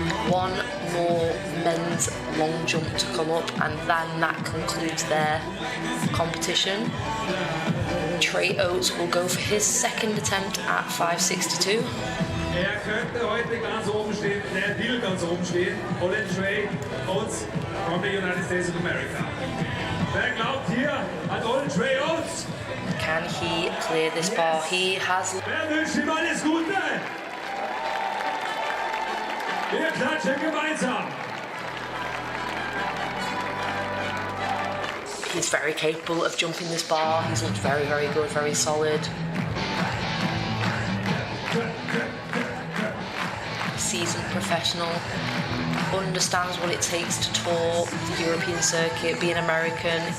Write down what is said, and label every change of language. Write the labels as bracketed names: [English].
[English] One more men's long jump to come up, and then that concludes their competition. Trey Oates will go for his second attempt at 5.62. [German] Könnte heute ganz oben stehen, will ganz oben stehen. [English] Holland Trey Oates from the United States of America. [German] Wer glaubt hier an Holland Trey Oates? [English] Can he clear this bar? He has. [German] Wer wünscht ihm alles Gute? Wir klatschen gemeinsam. [English] He's very capable of jumping this bar. He's looked very, very good, very solid. Seasoned professional, understands what it takes to tour the European circuit, be an American.